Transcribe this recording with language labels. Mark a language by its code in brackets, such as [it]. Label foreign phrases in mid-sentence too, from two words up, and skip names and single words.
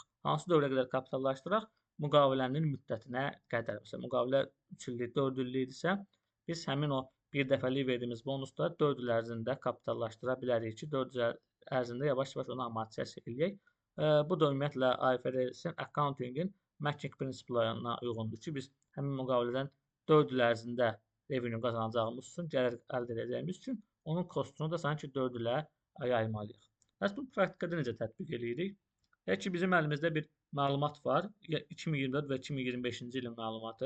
[az] Hansı dövrə qədər kapitallaşdıraq? Müqavilənin müddətinə qədər. Məsələn, müqavilə 3 illik, 4 illikdirsə, biz həmin o bir dəfəlik verdiyimiz bonusları 4 il ərzində kapitallaşdıra bilərik ki, 4 il ərzində yavaş-yavaş onu amortizasiya eləyək. Bu da ümumiyyətlə IFRS-in, [en] accounting-in matching [az] prinsiplarına uyğundur ki, biz həmin müqavilədən 4 il ərzində revenue qazanacağımız üçün, gəlir əldə edəcəyimiz üçün onun kostunu da sanki 4 ilə yaymalıyıq. Bəs bu praktikada necə tətbiq edirik? Deyək ki, bizim əlimizdə bir məlumat var. 2024 və 2025-ci ilin məlumatı.